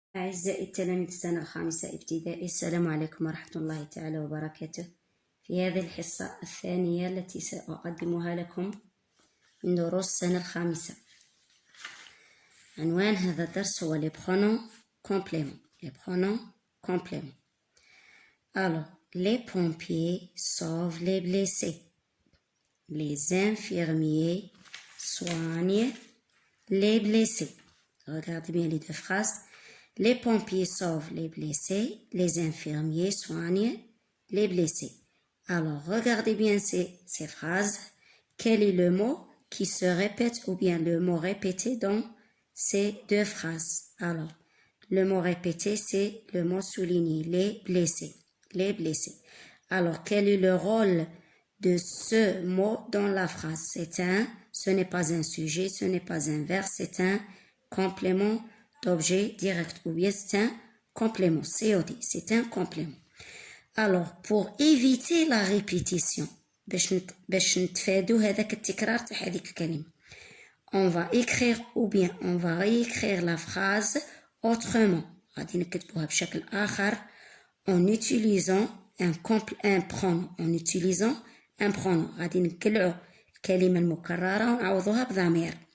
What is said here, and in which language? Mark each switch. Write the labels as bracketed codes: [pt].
[ar] أعزائي التلاميذ السنة الخامسة ابتدائي، السلام عليكم ورحمة الله تعالى وبركاته. في هذه الحصة الثانية التي سأقدمها لكم من دروس السنة الخامسة، عنوان هذا الدرس هو [fr] les pronoms compléments. Les pronoms compléments. Alors, les pompiers sauvent les blessés. Les infirmiers soignent les blessés. Regardez bien les deux phrases. Les pompiers sauvent les blessés. Les infirmiers soignent les blessés. Alors, regardez bien ces phrases. Quel est le mot qui se répète ou bien le mot répété dans ces deux phrases? Alors, le mot répété, c'est le mot souligné, les blessés. Les blessés. Alors, quel est le rôle de ce mot dans la phrase? Ce n'est pas un sujet, ce n'est pas un verbe, c'est un complément d'objet direct, ou bien c'est un complément, COD, c'est un complément. Alors, pour éviter la répétition, [ar] باش نتفادوا هذاك التكرار تاع هذيك الكلمة, [fr] on va écrire ou bien on va réécrire la phrase autrement. [ar] غادي نكتبوها بشكل آخر [fr] en utilisant un pronom. En utilisant un pronom. [ar] غادي نكلعوا الكلمة المكررة ونعوضوها بضمير.